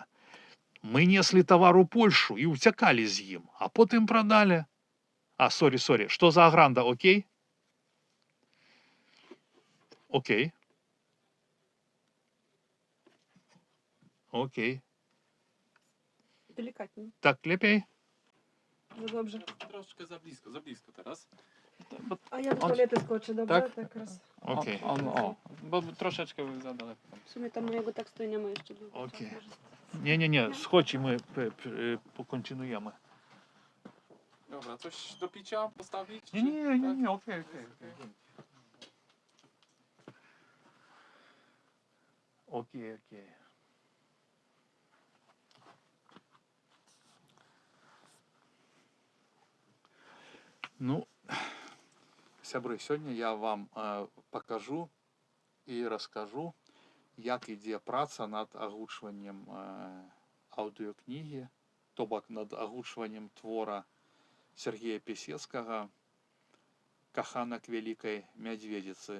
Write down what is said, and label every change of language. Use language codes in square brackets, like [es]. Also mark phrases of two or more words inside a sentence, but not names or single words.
[be] Мы неслі тавар у Польшу і ўцякалі з ім, а потым прадалі. А, сорі, што за агранда, окей? Окей. Окей. [ru] Деликатнее. [be] Так лепей? [pl] No dobrze. Troszkę za blisko teraz. A ja do toalety skoczę, dobrze? Tak? Tak raz. Окей. Bo troszeczkę za daleko. W sumie tam mojego tekstu nie ma jeszcze długo. Окей. Nie, schodź i my pokontynuujemy. Dobra, coś do picia postawić? Nie, okej. Окей. [be] Ну, сябры, сёння я вам пакажу і раскажу, як ідзе праца над агучваннем аўдыёкнігі, то бок над агучваннем твора Сергея Пісецкага «Каханак вялікай мядзведзіцы».